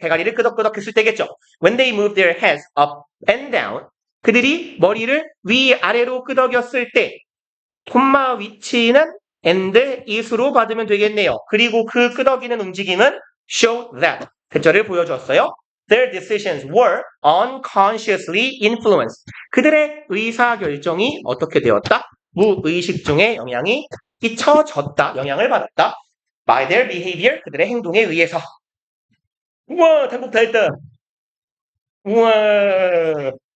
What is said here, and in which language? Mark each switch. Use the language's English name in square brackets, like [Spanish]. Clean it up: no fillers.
[Korean] 대가리를 끄덕끄덕 했을 때겠죠. [English] When they move their heads up and down [Korean] 그들이 머리를 위아래로 끄덕였을 때 콤마 위치는 and is로 받으면 되겠네요. 그리고 그 끄덕이는 움직임은 [English] show that [Korean] 대절을 보여줬어요. [English] Their decisions were unconsciously influenced. [Korean] 그들의 의사결정이 어떻게 되었다? 무의식 중에 영향이 끼쳐졌다. 영향을 받았다. [English] By their behavior. [Korean] 그들의 행동에 의해서. 우와, 단국 다 했다. 우와.